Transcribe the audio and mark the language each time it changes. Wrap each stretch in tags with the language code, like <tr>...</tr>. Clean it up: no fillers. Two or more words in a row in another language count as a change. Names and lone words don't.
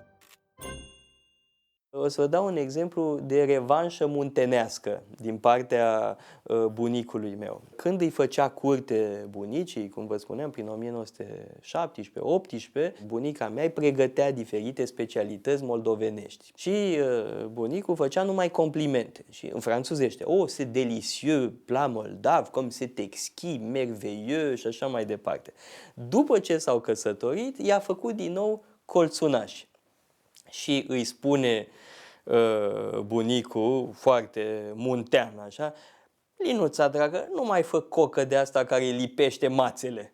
<ro>O să vă dau un exemplu de revanșă muntenească din partea bunicului meu. Când îi făcea curte bunicii, cum vă spuneam, prin 1917-18, bunica mea îi pregătea diferite specialități moldovenești. Și bunicul făcea numai complimente. Și în franțuzește,</ro> <fr>oh, c'est délicieux, plat moldav, comme c'est exquis, merveilleux</fr> <ro>și așa mai departe. După ce s-au căsătorit, i-a făcut din nou colțunași. Și îi spune bunicul, foarte muntean așa, Linuța, dragă, nu mai fă cocă de asta care lipește mațele.</ro>